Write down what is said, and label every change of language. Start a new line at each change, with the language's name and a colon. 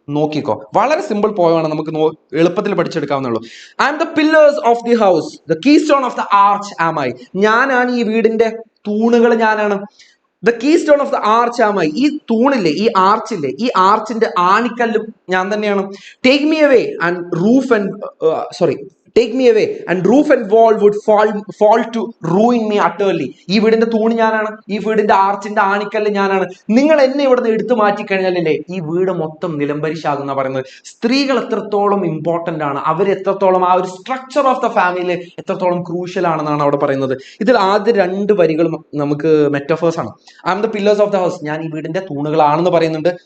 Malayalam: നോക്കിക്കോ, വളരെ സിമ്പിൾ പോയമാണ്, നമുക്ക് എളുപ്പത്തിൽ പഠിച്ചെടുക്കാവുന്നുള്ളൂ.
English: I am the pillars of the house, the keystone of the arch am I.
Malayalam: ഞാനാണ് ഈ വീടിന്റെ തൂണുകൾ, ഞാനാണ്.
English: The keystone of the arch am I.
Malayalam: ഈ തൂണില്ലേ, ഈ ആർച്ചില്ലേ, ഈ ആർച്ചിന്റെ ആണിക്കല്ലും ഞാൻ തന്നെയാണ്.
English: Take me away and roof and Take me away and roof and wall would fall to ruin me utterly.
Malayalam: ഈ വീടിന്റെ തൂണ് ഞാനാണ്, ഈ വീടിന്റെ ആർച്ചിന്റെ ആണിക്കല്ല് ഞാനാണ്. നിങ്ങൾ എന്നെ ഇവിടുന്ന് എടുത്തു മാറ്റി കഴിഞ്ഞാലല്ലേ ഈ വീട് മൊത്തം നിലംപരിശാകുന്ന പറയുന്നത്. സ്ത്രീകൾ എത്രത്തോളം ഇമ്പോർട്ടന്റ് ആണ്, അവർ എത്രത്തോളം ആ ഒരു
English: structure of the family
Malayalam: എത്രത്തോളം ക്രൂഷ്യൽ ആണെന്നാണ് അവിടെ പറയുന്നത്. ഇതിൽ ആദ്യ രണ്ട് വരികളും നമുക്ക് മെറ്റഫേഴ്സ് ആണ്.
English: I am the pillars of the house,
Malayalam: ഞാൻ ഈ വീടിന്റെ തൂണുകളാണെന്ന് പറയുന്നുണ്ട്.